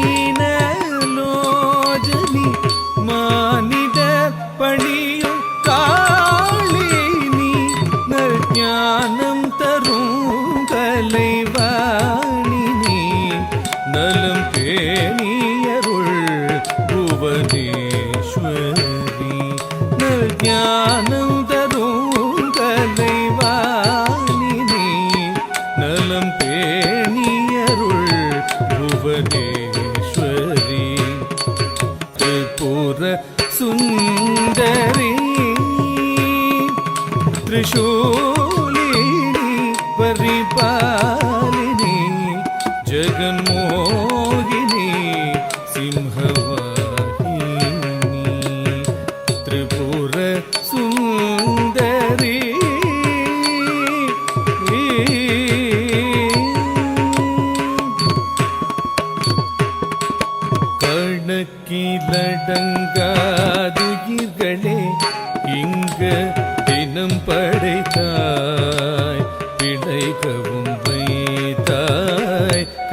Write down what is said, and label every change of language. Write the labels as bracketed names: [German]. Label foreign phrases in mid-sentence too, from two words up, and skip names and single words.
[Tamil] மீனலோஜனி மானிட பணியும் காளினி நற்ஞானம் தரும் கலைவாணினி நலம் பேணியருள் புவனேஸ்வரி நற்ஞானம் [Sanskrit] भुवनेश्वरी त्रिपुर सुंदरी त्रिशूलिनी परिपालिनी जगन्मोहिनी सिंहवाहिनी त्रिपुर सुंदरी [Tamil] கணக்கிலடங்காதுயிர்களே இங்க தினம் படைத்தாய் பிழைக்கவும் வைத்தாய்